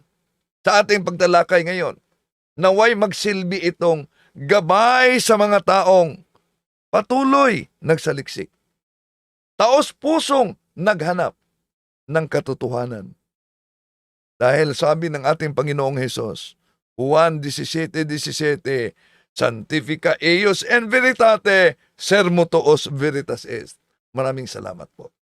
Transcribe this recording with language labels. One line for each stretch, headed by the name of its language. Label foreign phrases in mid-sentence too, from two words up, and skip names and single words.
Filipino: Sa ating pagtalakay ngayon, naway magsilbi itong gabay sa mga taong patuloy nagsaliksik. Taos pusong naghanap ng katotohanan. Dahil sabi ng ating Panginoong Hesus, Juan 17:17,
Latin: Sanctifica eius en veritate, sermo tuos veritas est.
Filipino: Maraming salamat po.